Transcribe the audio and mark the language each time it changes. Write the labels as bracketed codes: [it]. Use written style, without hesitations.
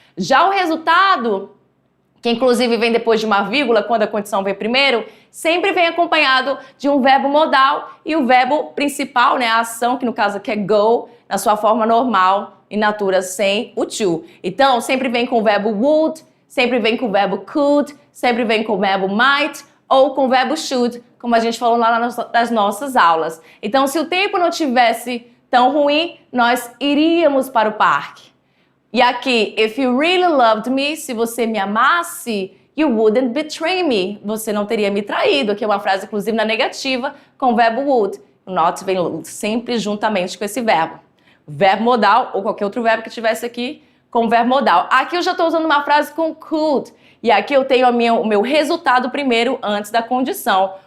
[pt] Já o resultado, que inclusive vem depois de uma vírgula, quando a condição vem primeiro, sempre vem acompanhado de um verbo modal e o verbo principal, né, a ação, que no caso aqui é go, na sua forma normal, in natura, sem o to. Então, sempre vem com o verbo would, sempre vem com o verbo could, sempre vem com o verbo might ou com o verbo should, como a gente falou lá nas nossas aulas. Então, se o tempo não tivesse tão ruim, nós iríamos para o parque. E aqui, [en] if you really loved me, [pt] se você me amasse, [en] you wouldn't betray me. [pt] Você não teria me traído. Aqui é uma frase, inclusive, na negativa, com o verbo would. O not vem sempre juntamente com esse verbo. Verbo modal, ou qualquer outro verbo que tivesse aqui, com o verbo modal. Aqui eu já estou usando uma frase com could. E aqui eu tenho o meu resultado primeiro, antes da condição.